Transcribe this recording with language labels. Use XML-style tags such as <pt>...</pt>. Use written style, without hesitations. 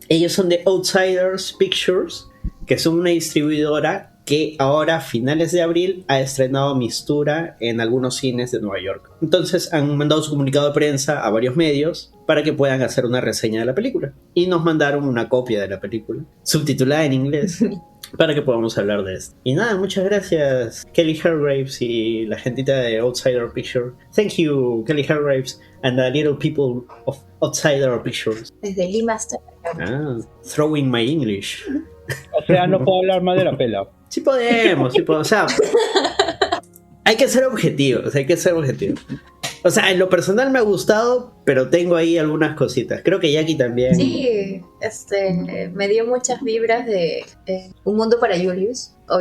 <es>Ellos son de Outsiders Pictures, que son una distribuidora que ahora, a finales de abril, ha estrenado Mistura en algunos cines de Nueva York. Entonces han mandado su comunicado de prensa a varios medios para que puedan hacer una reseña de la película. Y nos mandaron una copia de la película, subtitulada en inglés, para que podamos hablar de esto. Y nada, muchas gracias Kelly Hargraves y la gentita de Outsider Pictures.</es> <en>Thank you, Kelly Hargraves and the little people of Outsider Pictures.</en> <es>Desde Lima hasta...</es> <en>Throwing my English.</en> <es>O sea, no puedo hablar más de la pela. Sí podemos, o sea, hay que ser objetivos, O sea, en lo personal me ha gustado, pero tengo ahí algunas cositas. Creo que Jackie también. Sí, me dio muchas vibras de Un Mundo para Julius.</es>